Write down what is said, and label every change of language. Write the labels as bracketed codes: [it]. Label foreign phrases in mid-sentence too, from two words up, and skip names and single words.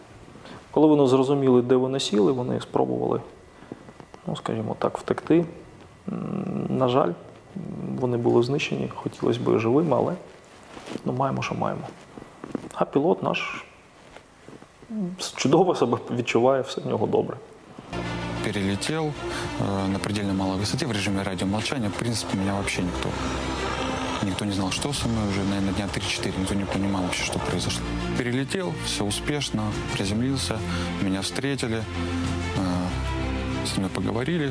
[uk] Коли вони зрозуміли, де вони сіли, вони спробували, скажімо так, втекти. На жаль, вони були знищені, хотілося б живими, але маємо, що маємо. А пілот наш чудово себе відчуває, все в нього добре. [ru] Перелетел на предельно малой высоте в режиме радиомолчания. В принципе, меня вообще никто не знал, что со мной уже, наверное, дня 3-4. Никто не понимал вообще, что произошло. Перелетел, все успешно, приземлился, меня встретили, с ними поговорили.